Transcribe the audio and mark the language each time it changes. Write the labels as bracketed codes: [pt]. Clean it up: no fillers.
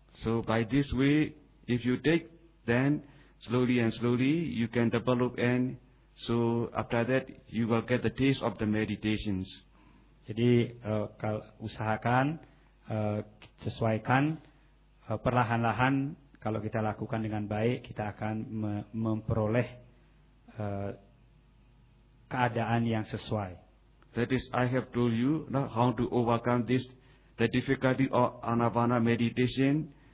[en] So by this way, if you take, then slowly and slowly you can develop and. So after that, you will get the taste of the meditations. [id] Jadi usahakan, sesuaikan, perlahan-lahan, kalau kita lakukan dengan baik, kita akan memperoleh keadaan yang sesuai. [en] That is, I have told you now how to overcome this, the difficulty of anapana meditation.